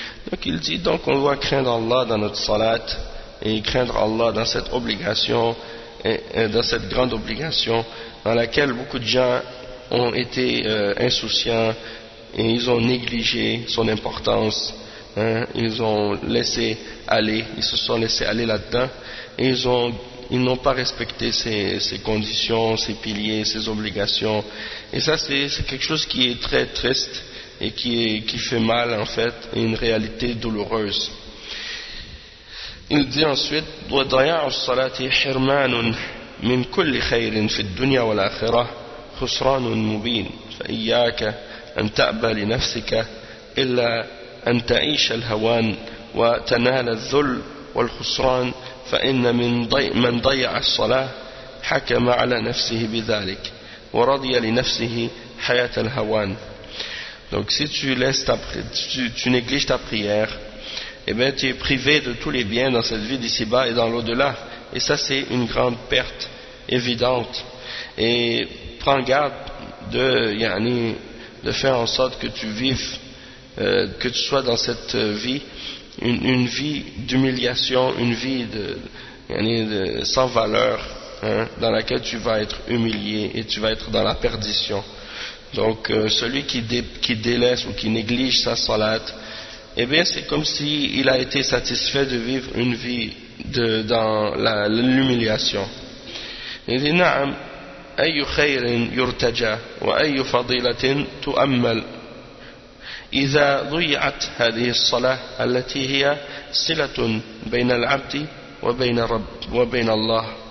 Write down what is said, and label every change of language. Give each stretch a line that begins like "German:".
French: Donc il dit, donc on doit craindre Allah dans notre salat et craindre Allah dans cette obligation et dans cette grande obligation dans laquelle beaucoup de gens ont été insouciants et ils ont négligé son importance, hein, ils ont laissé aller, ils se sont laissés aller là-dedans et ils n'ont pas respecté ses conditions, ses piliers, ses obligations. Et ça, c'est quelque chose qui est très triste et qui fait mal, en fait, et une réalité douloureuse. Il dit ensuite:
Arabic: وَضَيَعُ الصَّلَاةِ حِرْمَانٌ مِنْ كُلِّ خَيْرٍ فِي الدُّنْيَا وَالْآخِرَةِ خُسْرَانٌ مُبِينٌ فَإِيَّاكَ أَنْ تَأْبَى لِنَفْسِكَ إِلَّا أَنْ تَعِيشَ الْهَوَانِ وَتَنَالَ الذُّلْ والخسران فإن من ضيع الصلاة حكم على نفسه بذلك ورضي لنفسه حياة الهوان.
French: Donc si tu négliges ta prière, eh bien tu es privé de tous les biens dans cette vie d'ici-bas et dans l'au-delà, et ça c'est une grande perte évidente. Et prends garde de faire en sorte que tu vives, que tu sois dans cette vie une vie d'humiliation, une vie de sans valeur, hein, dans laquelle tu vas être humilié et tu vas être dans la perdition. Donc celui qui délaisse ou qui néglige sa salat, eh bien c'est comme s'il a été satisfait de vivre une vie dans l'humiliation. Il dit:
Arabic: na'am, ayu khayrin yurtaja wa ayu fadilatin tu'ammal إذا ضيعت هذه الصلاة التي هي صلة بين العبد وبين رب وبين الله.